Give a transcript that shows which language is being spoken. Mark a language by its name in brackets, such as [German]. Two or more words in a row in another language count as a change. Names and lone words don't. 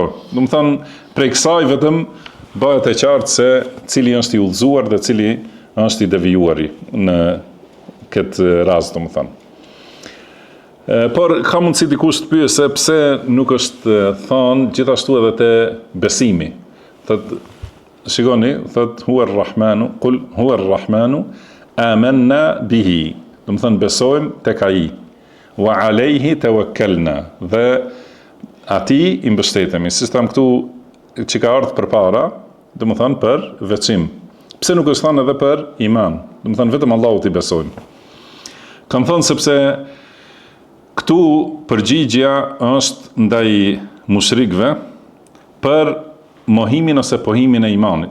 [Albanian] Do të thënë prej kësaj vetëm bëhet e qartë se cili është i udhëzuar dhe cili është i devijuari në këtë rast, do të thënë. Por ka mundësi dikush të pyesë se pse nuk është thënë gjithashtu edhe te besimi. Thotë, shikoni, thotë [Arabic] هو الرحمن قل هو الرحمن آمنا به. [Albanian] Do të thënë besojmë tek ai. [Arabic] وعليه توكلنا. [Albanian] Dhe ati i mbështetemi. Si tham këtu që ka ardhur përpara, do të thënë për veçim. Pse nuk është thënë edhe për iman? Do të thënë vetëm Allahut i besojmë. Kam thënë sepse këtu përgjigja është ndaj mushrikëve për mohimin ose pohimin e imanit.